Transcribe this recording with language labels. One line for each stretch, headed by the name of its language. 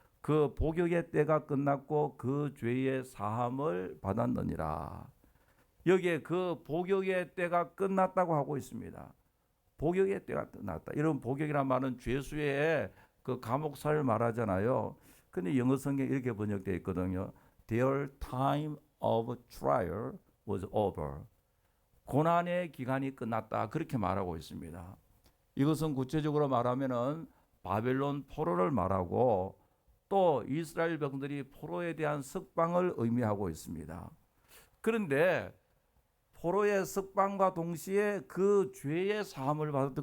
Korean: 그 복역의 때가 끝났고 그 죄의 사함을 받았느니라. 여기에 그 복역의 때가 끝났다고 하고 있습니다. 복역의 때가 끝났다. 이런 복역이란 말은 죄수의 그 감옥사를 말하잖아요. 근데 영어 성경에 이렇게 번역되어 있거든요.
English: Their time of trial was over.
Korean: 고난의 기간이 끝났다. 그렇게 말하고 있습니다. 이것은 구체적으로 말하면은 바벨론 포로를 말하고 또 이스라엘 백성들이 포로에 대한 석방을 의미하고 있습니다. 그런데 포로의 석방과 동시에 그 죄의 사함을 받았다.